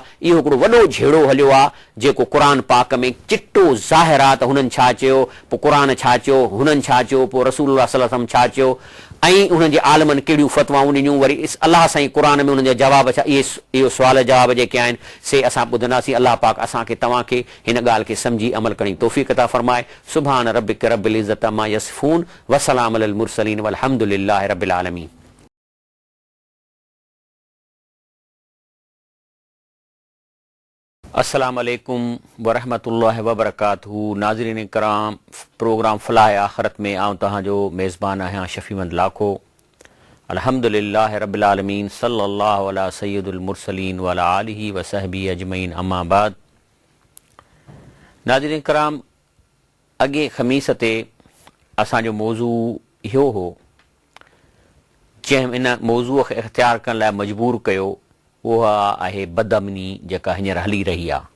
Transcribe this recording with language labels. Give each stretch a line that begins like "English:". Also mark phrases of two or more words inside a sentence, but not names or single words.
Sindhi: इहो हिकिड़ो वॾो झेड़ो हलियो आहे जेको क़ुर पाक में चिटो ज़ाहिर आहे त हुननि छा चयो, पोइ क़ुर छा चयो, हुननि छा चयो, पोइ रसूलुल्लाह
Arabic: صلى الله عليه وسلم
Sindhi: छा चयो ऐं उन्हनि जे आलमनि कहिड़ियूं फ़तवाऊं ॾिनियूं। वरी अलाह साईं क़ुर में उन्हनि जा जवाब छा, इहो सुवाल जवाब जेके आहिनि से असां ॿुधंदासीं। अलाह पाक असांखे तव्हांखे हिन ॻाल्हि खे सम्झी अमल करण जी तौफ़ीक़ अता फ़रमाए।
Arabic: سبحان ربك رب العزة عما يصفون وسلام على المرسلين والحمد لله رب العالمين. السلام عليكم ورحمة الله وبركاته.
Sindhi: नाज़रीन कराम, प्रोग्राम फ़लाह आख़िरत में आऊं तव्हांजो मेज़बान आहियां शफ़ीमंद लाखो।
Arabic: الحمد لله رب العالمين، صلى الله على سيد المرسلين وعلى آله وصحبه أجمعين، أما بعد.
Sindhi: नाज़रीन कराम, अॻे ख़मीस ते असांजो मौज़ू इहो हो जंहिं इन मौज़ूअ खे इख़्तियार करण लाइ मजबूर कयो, उहा आहे बदअमनी जेका हींअर हली रही आहे।